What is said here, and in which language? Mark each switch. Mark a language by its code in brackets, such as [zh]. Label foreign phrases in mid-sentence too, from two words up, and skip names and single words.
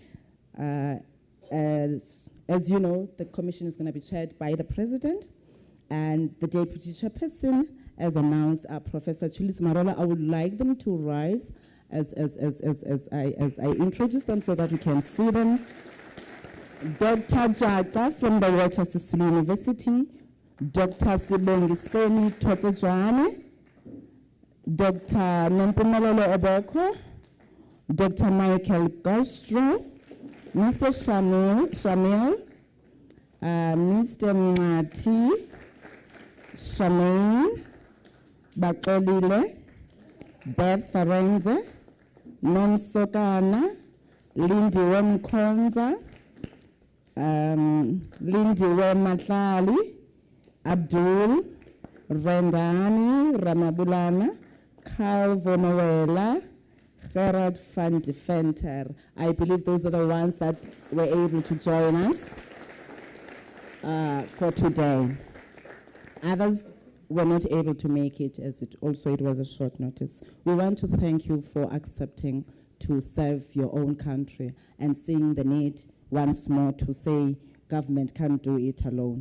[en] As you know, the commission is going to be chaired by the president, and the deputy chairperson, as announced, Professor Chulis Marola. I would like them to rise as I introduce them so that you can see them. Dr. Jata from the Witwatersrand University, Dr. Sibongiseni Totsejane, Dr. Nompumelelo Oboko, Dr. Michael Gostro, Mr. Shamil, Mr. Mati, Shamaine, Bakolile, Beth Farenze, Nom Sokana, Lindy Wemkonza, Lindy Wematlali, Abdul, Rendani, Ramabulana, Carl Vonowela, Gerard van de Venter. I believe those are the ones that were able to join us for today. Others were not able to make it, as it was a short notice. We want to thank you for accepting to serve your own country and seeing the need once more to say government can't do it alone.